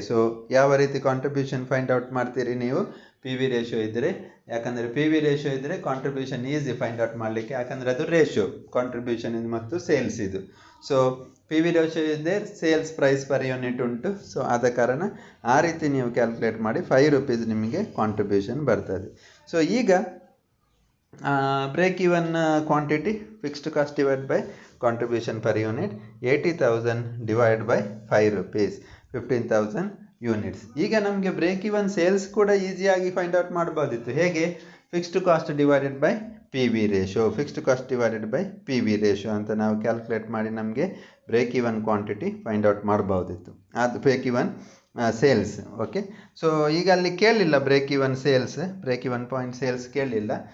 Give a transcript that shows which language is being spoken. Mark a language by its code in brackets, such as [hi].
[kn] So ಯಾವ ರೀತಿ contribution find out ಮಾಡ್ತೀರಿ ನೀವು? PV ರೇಷಿಯೋ ಇದ್ದರೆ, ಯಾಕಂದರೆ PV ರೇಷಿಯೋ ಇದ್ದರೆ ಕಾಂಟ್ರಿಬ್ಯೂಷನ್ ಈಸಿ ಫೈಂಡ್ ಔಟ್ ಮಾಡಲಿಕ್ಕೆ, ಯಾಕಂದರೆ ಅದು ರೇಷಿಯೋ ಕಾಂಟ್ರಿಬ್ಯೂಷನ್ ಇದು ಮತ್ತು ಸೇಲ್ಸ್ ಇದು. ಸೊ PV ರೇಷಿಯೋ ಇದೆ, ಸೇಲ್ಸ್ ಪ್ರೈಸ್ ಪರ್ ಯೂನಿಟ್ ಉಂಟು. ಸೊ ಆದ ಕಾರಣ ಆ ರೀತಿ ನೀವು ಕ್ಯಾಲ್ಕುಲೇಟ್ ಮಾಡಿ 5 rupees ನಿಮಗೆ ಕಾಂಟ್ರಿಬ್ಯೂಷನ್ ಬರ್ತದೆ. ಸೊ ಈಗ [en] break even quantity fixed cost divided by contribution per unit 80,000 divided by 5 rupees 15,000 units. [kn] ಈಗ ನಮಗೆ ಬ್ರೇಕ್ ಇವನ್ ಸೇಲ್ಸ್ ಕೂಡ ಈಸಿಯಾಗಿ ಫೈಂಡ್ ಔಟ್ ಮಾಡಬಹುದಿತ್ತು. ಹೇಗೆ? Fixed cost divided by PV ratio, fixed cost divided by PV ratio ಅಂತ ನಾವು calculate ಮಾಡಿ ನಮಗೆ break even quantity find out ಮಾಡಬಹುದಿತ್ತು. ಅದು break even sales. Okay, so ಈಗ ಅಲ್ಲಿ ಕೇಳಲಿಲ್ಲ break even sales, break even point sales ಕೇಳಲಿಲ್ಲ.